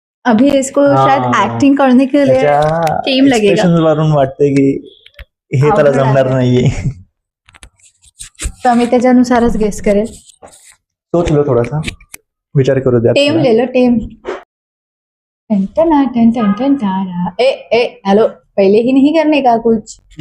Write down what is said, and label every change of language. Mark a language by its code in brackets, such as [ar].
[hi] अभी इसको शायद एक्टिंग करने के लिए टाइम लगेगा. [mr] एक्सप्रेशन्स वरून वाटते की हे त्याला जमणार नाहीये. तर मी त्याच्यानुसारच गेस करेल. [hi] सोच लो [mr] थोडासा विचार करू द्या. [hi] टेम ले लो टेम. ए हेलो पहले ही नहीं करने का कुछ.